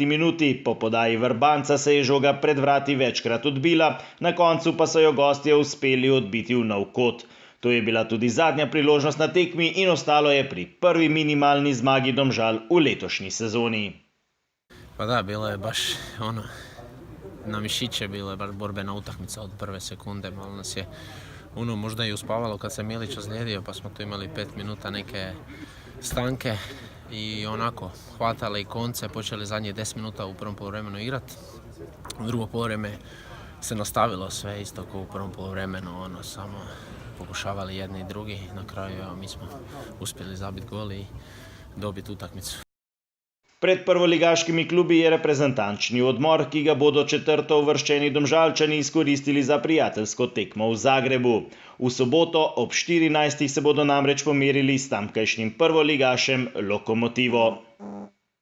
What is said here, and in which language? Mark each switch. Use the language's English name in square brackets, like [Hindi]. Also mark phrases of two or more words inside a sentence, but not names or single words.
[Slovenian] minuti. Po podaji Vrbanca se je žoga pred vrati večkrat odbila, na koncu pa so jo gostje uspeli odbiti v nov kot. To je bila tudi zadnja priložnost na tekmi in ostalo je pri prvi minimalni zmagi Domžal v letošnji sezoni. [Croatian] Pa da, bilo je baš na mišiće, bilo je baš borbena utakmica od prve sekunde, malo nas je možda i uspavalo kad se Milić ozlijedio, pa smo tu imali 5 minuta neke stanke i onako hvatali konce, počeli zadnje 10 minuta u prvom poluvremenu igrati. U drugo poluvreme se nastavilo sve isto kao u prvom poluvremenu, samo pokušavali jedni i drugi, na kraju mi smo uspjeli zabiti gol i dobiti utakmicu. [Slovenian] Pred prvoligaškimi klubi je reprezentančni odmor, ki ga bodo četrto uvrščeni Domžalčani izkoristili za prijateljsko tekmo v Zagrebu. V soboto ob 14. se bodo namreč pomerili s tamkajšnjim prvoligašem Lokomotivo.